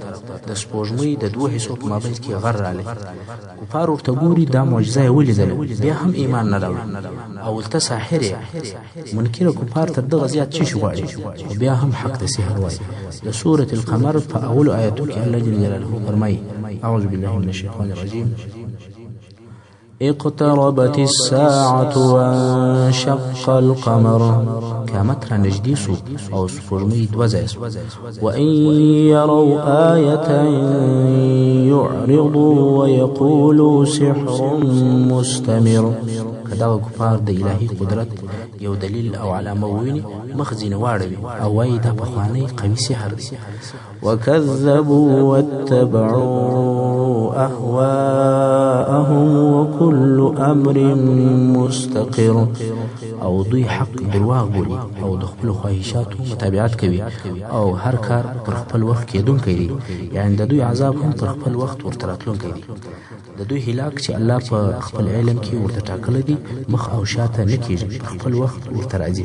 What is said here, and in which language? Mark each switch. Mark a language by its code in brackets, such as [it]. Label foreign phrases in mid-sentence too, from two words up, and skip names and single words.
[ps] د سپوږمۍ د دوه حصو په مابین کې غر رالی. کفار ورته ګوري دا معجزه یې ولیدله، بیا هم ایمان نه راوړي او ولته ساحر یې. منکر کفار تر دغه زیات څه شي غواړي، خو بیا هم حق د سحر وایي. د سورة القمر په اولو آیاتو کې الله جل جلاله فرمایي [ar] اعوذ بالله من الشیطان الرجیم اقتربت الساعة وانشق القمر. [ps] قیامت را نږدې سو او سپوږمۍ دوه ځایه سوه. [ar] وان يروا آیة يعرضوا ويقولوا سحر مستمر. [ps] که دغه کفار د الهي قدرت یو دلیل او علامه وویني مخ ځینې واړوي او وایي دا پخوانی قوي سحر دی. [ar] وكذبوا واتبعوا أهواءهم وكل امر مستقر [ps] او دوی حق درواغ بولي او د خپل خواهشاتو متابعت کوي او هر کار پر خپل وخت کېدونکی دی، یعنی د دوی عذاب هم پر خپل وخت ورته راتلونکی دی. د دوی هلاک چې الله په خپل علم کې ورته ټاکلی دی مخ او شاته نه کېږي، په خپل وخت ورته راځي.